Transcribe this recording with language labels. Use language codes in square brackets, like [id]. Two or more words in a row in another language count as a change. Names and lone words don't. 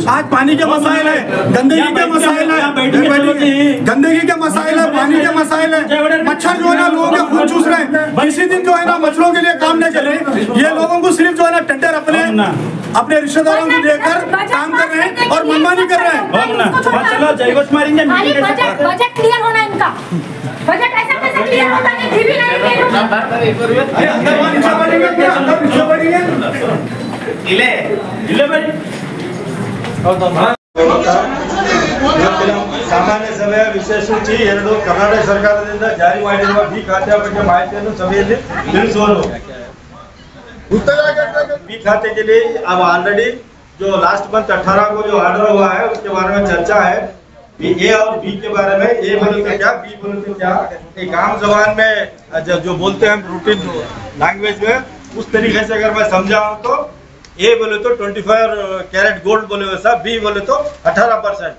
[hi] आज पानी के मसाइल है, गंदगी के मसाइल है, गंदगी के मसाइल है, पानी के मसाइल है, मच्छर जो है ना लोगों के खून चूस रहे हैं। इसी दिन जो है ना मच्छरों के लिए काम नहीं कर रहे, ये लोगों को सिर्फ जो है ना टेंडर अपने रिश्तेदारों को देकर काम कर रहे हैं और मनमानी कर रहे हैं। [en] budget clear [hi] होना इनका, [en] बजट [hi] ऐसा कैसे क्लियर होता है, भी [kn] ಸಾಮಾನ್ಯ ಸಭೆಯ ವಿಶೇಷ ಸೂಚಿ 2 ಕರ್ನಾಟಕ ಸರ್ಕಾರದಿಂದ ಜಾರಿ ಮಾಡಿರುವ ಬಿ ಖಾತೆಯ ಬಗ್ಗೆ ಮಾಹಿತಿಯನ್ನು ಸಭೆಯಲ್ಲಿ ತಿಳಿಸುವುದು। [hi] बी खाते के लिए अब ऑलरेडी जो [en] last month [hi] 18 को जो ऑर्डर हुआ है उसके बारे में चर्चा है। ए और बी के बारे में, ए बोले तो क्या, बी बोले तो क्या, एक आम जबान में जो बोलते हैं [en] routine language [hi] में, उस तरीके से अगर मैं समझाऊं तो ए बोले तो 25 [en] carat gold [hi] बोले वैसा, बी बोले तो 18%।